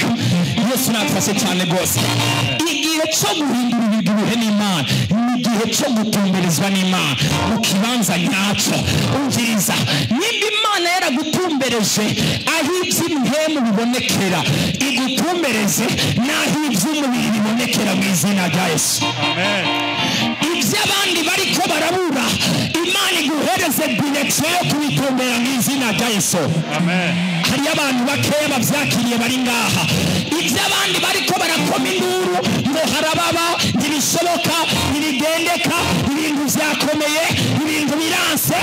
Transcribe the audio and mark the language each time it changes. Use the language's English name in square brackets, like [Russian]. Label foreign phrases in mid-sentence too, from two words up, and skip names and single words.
[Rundi] Yesu nafashe cyane rwose. Igihe cyo guhindura ibihe n'Imana, igihe cyo gutumberezwa n'Imana mu kibanza nyacyo. Umviriza, nimba Imana yaragutumbereje aho iby'imhemu bibonekera, igutumbereze n'aho iby'umubiri bibonekera mu izina rya Yesu. Amen. Iby'abandi bariko barabura, Imana iguhereze direction yo kubitumbera mu izina rya Yesu. Amen. Hari abantu bakeya bavyakiriye bari ngaha, iby'abandi bariko barakoma induru ngo harababa, ntibishoboka, ntibigendeka, ibintu vyakomeye, ibintu biranse.